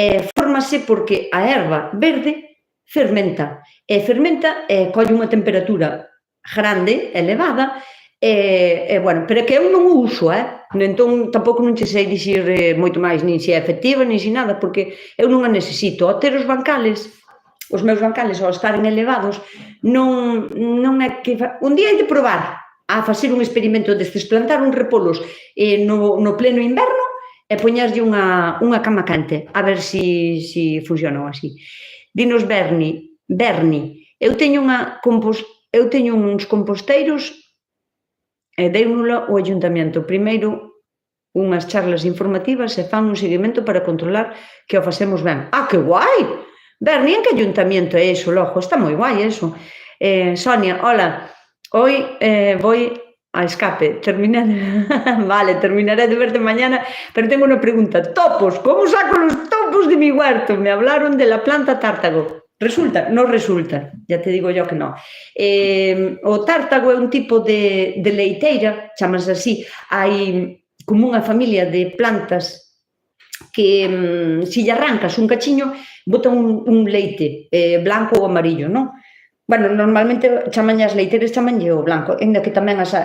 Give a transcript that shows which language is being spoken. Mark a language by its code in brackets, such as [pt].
[gl] Fórmase porque a erva verde fermenta e colle unha temperatura grande, elevada, bueno, pero que eu non o uso, entón tampouco non che sei dicir moito máis, nin se é efectiva, nin se nada, porque eu non a necesito. Ao ter os bancales, os meus bancales, ao estaren elevados, non é que... Un día hai de probar a facer un experimento destes, plantar un repolos no pleno inverno e poñerlle unha cama quente, a ver se funciona así. Dinos Berni, eu teño unha eu teño uns composteiros e deiunola o Ayuntamento. Primeiro, unhas charlas informativas e fan un seguimento para controlar que o facemos ben. Ah, que guai! Berni, en que Ayuntamento é iso, logo? Está moi guai, iso. [es] Sonia, hola, hoy voy a escape, vale, terminaré de verte mañana, pero tengo una pregunta. Topos, ¿cómo saco los topos de mi huerto? Me hablaron de la planta tártago. Resulta? No resulta, ya te digo yo que no. [gl] O tártago é un tipo de leiteira, chamas así, hai como unha familia de plantas que se lle arrancas un cachiño, botan un leite blanco ou amarillo, non? Bueno, normalmente chamanlle as leiteiras, chamanlle o blanco, ainda que tamén as...